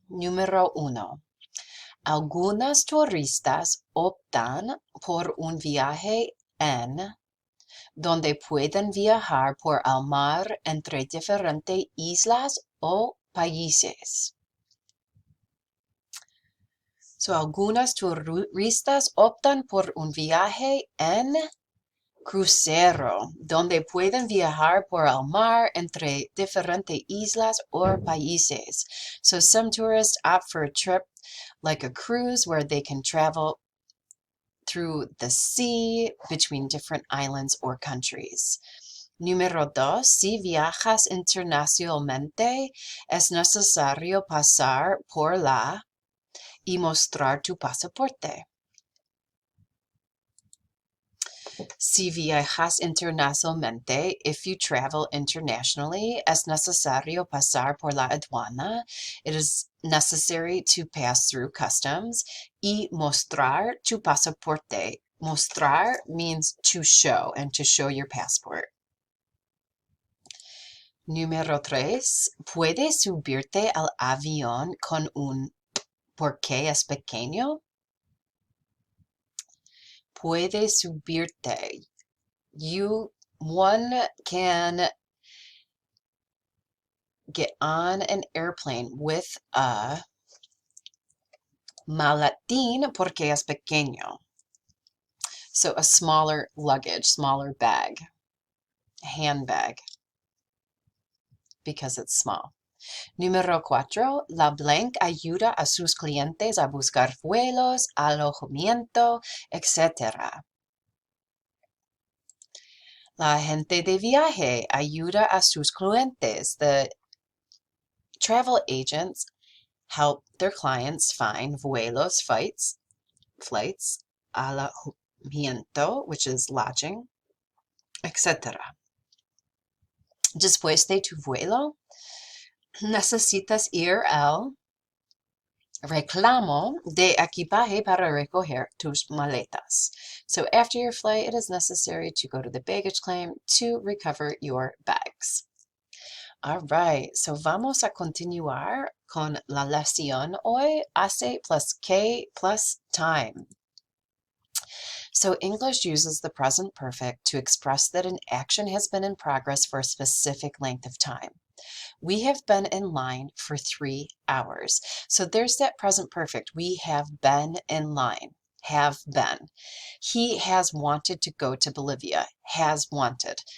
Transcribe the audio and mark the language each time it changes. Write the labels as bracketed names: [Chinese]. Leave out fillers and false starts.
[Spanish] Número 1. Algunas turistas optan por un viaje en donde pueden viajar por el mar entre diferentes islas o países. Algunas turistas optan por un viaje en crucero, donde pueden viajar por el mar entre diferentes islas or países. [English] So some tourists opt for a trip like a cruise where they can travel through the sea between different islands or countries. [Spanish] Número 2. Si viajas internacionalmente, es necesario pasar por la y mostrar tu pasaporte. Si viajas internacionalmente, [English] if you travel internationally, [Spanish] es necesario pasar por la aduana. [English] It is necessary to pass through customs. [Spanish] Y mostrar tu pasaporte. [English] Mostrar means to show and to show your passport. [Spanish] Número 3. Puedes subirte al avión con un porque es pequeño. Puedes subirte. [English] One can get on an airplane with a maletín [Spanish] porque es pequeño. [English] So a smaller luggage, smaller bag, handbag, because it's small. [Spanish] Número 4. La Blank ayuda a sus clientes a buscar vuelos, alojamiento, etc. La agente de viaje ayuda a sus clientes. [English] The travel agents help their clients find vuelos, flights, alojamiento, which is lodging, etc. [Spanish] Después de tu vuelo, necesitas ir al reclamo de equipaje para recoger tus maletas. [English] So after your flight, it is necessary to go to the baggage claim to recover your bags. All right, so [Spanish] vamos a continuar con la lección hoy, [English] hace plus que plus time. So English uses the present perfect to express that an action has been in progress for a specific length of time. We have been in line for 3 hours. So there's that present perfect. We have been in line. Have been. He has wanted to go to Bolivia. Has wanted.